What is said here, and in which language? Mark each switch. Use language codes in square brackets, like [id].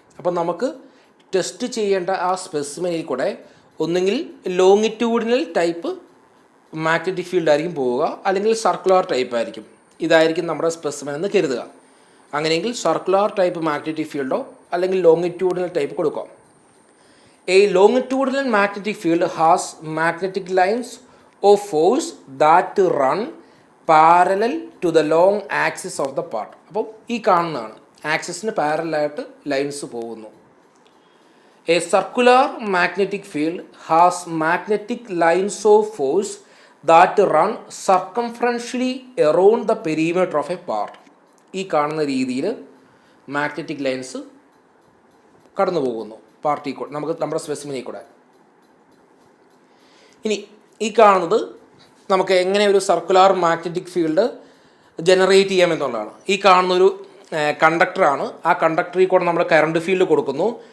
[ml] അപ്പം നമുക്ക് ടെസ്റ്റ് ചെയ്യേണ്ട ആ സ്പെസിമെനിൽ കൂടെ ഒന്നുകിൽ ലോങ്ങിറ്റ്യൂഡിനൽ ടൈപ്പ് മാഗ്നറ്റിക് ഫീൽഡ് ആയിരിക്കും പോവുക, അല്ലെങ്കിൽ സർക്കുലർ ടൈപ്പ് ആയിരിക്കും. ഇതായിരിക്കും നമ്മുടെ സ്പെസിമെൻ എന്ന് കരുതുക. അങ്ങനെയെങ്കിൽ സർക്കുലർ ടൈപ്പ് മാഗ്നറ്റിക് ഫീൽഡോ അല്ലെങ്കിൽ ലോങ്ങിറ്റ്യൂഡിനൽ ടൈപ്പ് കൊടുക്കാം. [en] A longitudinal magnetic field has magnetic lines of force that run parallel to the long axis of the part. [ml] അപ്പോൾ ഈ കാണുന്നതാണ് ആക്സിസിന് പാരലായിട്ട് ലൈൻസ് പോകുന്നു. [en] A circular magnetic field has magnetic lines of force that run circumferentially around the perimeter of a part. [ml] ഈ കാണുന്ന രീതിയിൽ magnetic lines കടന്നു പോകുന്നു പാർട്ടി കൂടെ, നമുക്ക് നമ്മുടെ സ്പെസിമെനിൽ കൂടെ. ഇനി ഈ കാണുന്നത് നമുക്ക് എങ്ങനെ ഒരു സർക്കുലർ മാഗ്നറ്റിക് ഫീൽഡ് ജനറേറ്റ് ചെയ്യാം എന്നുള്ളതാണ്. ഈ കാണുന്നൊരു കണ്ടക്ടറാണ്. ആ കണ്ടക്ടറിൽ കൂടെ നമ്മൾ കറണ്ട് ഫീൽഡ് കൊടുക്കുന്നു.